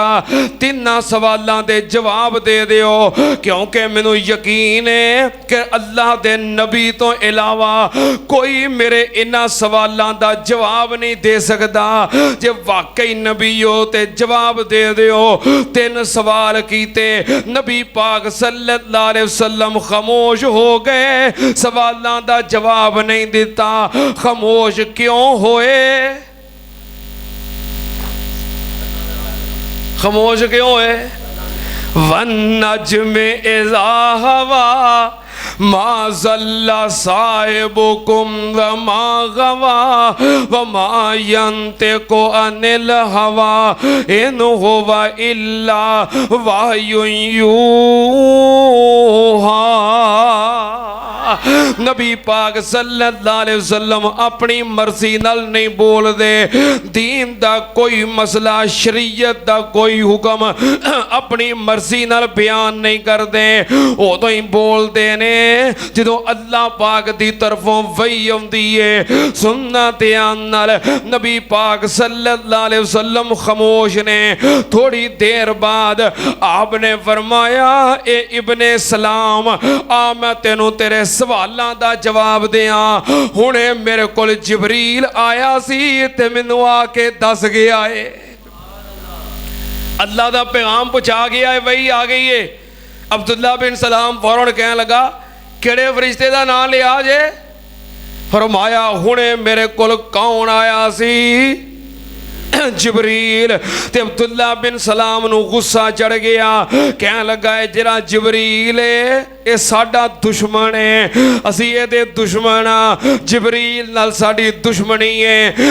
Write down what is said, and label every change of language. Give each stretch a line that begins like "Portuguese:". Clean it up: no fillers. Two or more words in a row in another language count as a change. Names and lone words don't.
Punjabi: 3 سوالوں دے جواب دے دیو، کیونکہ مینوں یقین ہے کہ اللہ دے نبی توں علاوہ کوئی میرے انہاں سوالوں دا جواب نہیں دے سکتا. جے واقعی نبی ہو تے جواب دے دیو. 3 سوال کیتے، نبی پاک
Arabic: صلى الله عليه وسلم
Punjabi: خاموش ہو گئے، سوالوں دا جواب نہیں دتا. خاموش کیوں ہوئے؟ خاموش کیوں ہے?
Arabic: والنجم إذا هوى ما ضل صاحبكم وما غوى وما ينطق عن الهوى إن هو إلا وحي يوحى.
Punjabi: نبی پاک
Arabic: صلى الله عليه وسلم
Punjabi: اپنی مرضی نال نہیں بولتے. دین دا کوئی مسئلہ، شریعت دا کوئی حکم اپنی مرضی نال بیان نہیں کرتے. اودوں ہی بولتے نے جو اللہ پاک دی طرفوں وحی آؤندی ہے. سننا دھیان نال نبی پاک
Arabic: صلى الله عليه وسلم
Punjabi: خاموش نے. تھوڑی دیر بعد آپنے فرمایا، اے ابن سلام، آ میں تینوں تیرے سوالوں کا جواب دیا. ہنے میرے کول جبریل آیا سی تے مینوں آکے دس گیا ہے، اللہ کا پیغام پہنچا گیا ہے، وحی آ گئی ہے. عبداللہ بن سلام فوراً کہنے لگا، کیہڑے فرشتے کا نام لیا جے? فرمایا، ہنے میرے کول کون آیا سی? जिबरील। تے عبداللہ بن سلام نوں غصہ چڑھ گیا۔ کہنے لگا، ہے جیہڑا جبریل ہے یہ ساڈا دشمن ہے، اسی یہ دشمن آ، جبریل نال ساڈی دشمنی ہے.